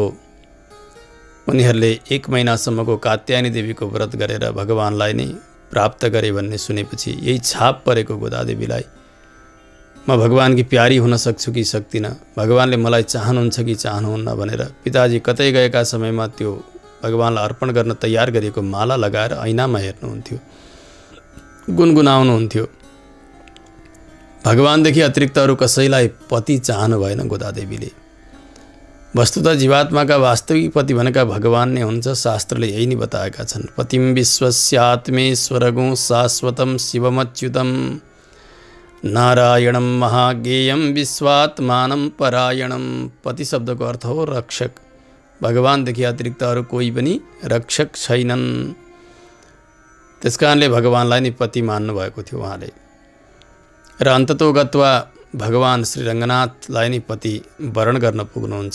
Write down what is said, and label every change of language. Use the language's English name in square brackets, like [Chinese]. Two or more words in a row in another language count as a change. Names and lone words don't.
[Nepali] उनीहरूले 1 महिनासम्मको कात्यायनी देवीको व्रत गरेर भगवानलाई नै प्राप्त गरे भन्ने सुनेपछि यही छाप परेको गोदादेवीलाई म भगवानकी प्यारी हुन सक्छु कि सक्दिनँ, भगवानले मलाई चाहनुहुन्छ कि चाहनुहुन्न भनेर पिताजी कतै गएका समयमा त्यो भगवानलाई अर्पण गर्न तयार गरिएको माला लगाएर ऐनामा हेर्नुहुन्थ्यो, गुनगुनाउनुहुन्थ्यो। भगवानदेखि अतिरिक्त अरू कसैलाई पति चाहनु भएन गोदादेवीले। वस्तुतः जीवात्माका वास्तविक पति भनेका भगवान नै हुन्छ। शास्त्रले यही नै बताएका छन्। [Sanskrit] पतिम विश्वस्यात्मेश्वरगुं शाश्वतम शिवमच्युतम नारायणम महाज्ञेयम विश्वात्मानं परायणम। [Nepali] पति शब्दको अर्थ हो रक्षक। भगवानदेखि अतिरिक्त अरू कोही पनि रक्षक छैनन्। त्यसकारणले भगवानलाई नै पति मान्नु भएको थियो उहाँले। र अन्ततोगत्वा भगवान श्री रङ्गनाथलाई नै पति वरण गर्न पुग्नुहुन्छ।